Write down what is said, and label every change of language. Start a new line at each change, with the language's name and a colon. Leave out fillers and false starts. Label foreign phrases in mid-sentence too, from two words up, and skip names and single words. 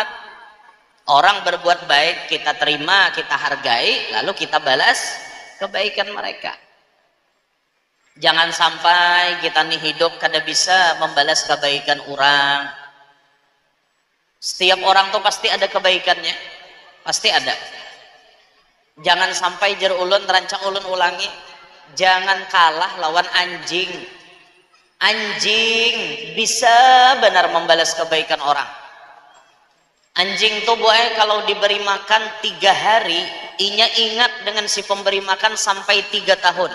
Indonesian: Orang berbuat baik kita terima, kita hargai, lalu kita balas kebaikan mereka. Jangan sampai kita nih hidup kada bisa membalas kebaikan orang. Setiap orang tuh pasti ada kebaikannya, pasti ada.
Banjar: Jangan sampai jer ulun terancang ulun ulangi, jangan kalah lawan anjing.
Indonesian: Anjing bisa benar membalas kebaikan orang. Anjing tuh boy kalau diberi makan 3 hari, inya ingat dengan si pemberi makan sampai 3 tahun.